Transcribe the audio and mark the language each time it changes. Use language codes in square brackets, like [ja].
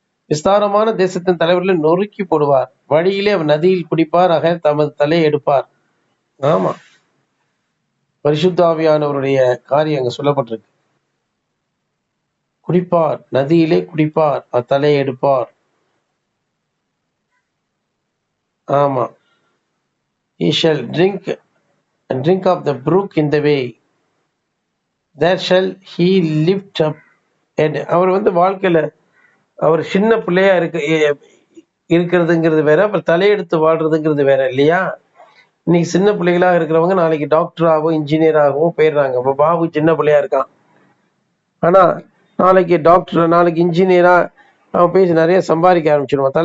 [ta] விஸ்தாரமான தேசத்தின் தலைவர்களை நொறுக்கி போடுவார். வழியிலே அவர் நதியில் குடிப்பார், ஆக தமது தலையை எடுப்பார். ஆமா, பரிசுத்தாவியானவருடைய காரியம் அங்க சொல்லப்பட்டிருக்கு. குடிப்பார், நதியிலே குடிப்பார், அவர் தலையை எடுப்பார். ஆமா, [en] he shall drink of the brook in the way, there shall he lift up. [ta] அவர் வாழ்க்கையில அவர் சின்ன பிள்ளையா இருக்கிறதுங்கிறது வேற, அப்புறம் தலையெடுத்து வாழ்றதுங்கிறது வேற இல்லையா? இன்னைக்கு சின்ன பிள்ளைகளாக இருக்கிறவங்க நாளைக்கு டாக்டராகவும் இன்ஜினியராகவும் போயிடுறாங்க. இப்போ பாபு சின்ன பிள்ளையா இருக்கான், ஆனா நாளைக்கு டாக்டர், நாளைக்கு இன்ஜினியரா அவன் பேசி நிறைய சம்பாதிக்க ஆரம்பிச்சிடுவான்.